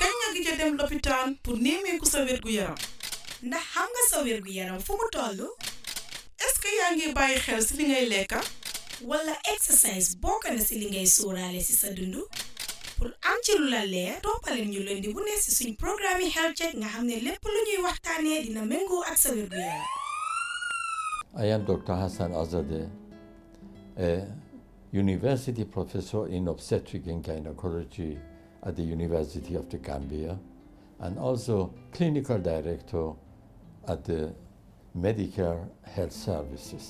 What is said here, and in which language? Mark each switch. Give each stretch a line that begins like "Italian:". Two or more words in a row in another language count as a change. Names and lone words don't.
Wolof: gëj a dem lopitaan pour nemmeeku sa wérgu yaram ndax xam nga sa wérgu yaram fu mu tollu
French: est-ce que
Wolof: yaa ngi bàyyi xel si li ngay lekka wala exercise bokk na si li ngay sóoraale si sa dundu pour am ci lu la leer toppaleen ñu leen di bu ne si suñ programme
English: health check
Wolof: nga xam ne lépp lu ñuy waxtaanee dina méngoo ak sa wérgu yaram.
English: I am Dr. HASSAN AZADEH, a university professor in obstetric and gynecology at the University of the Gambia, and also clinical director at the MEDICARE Health Services.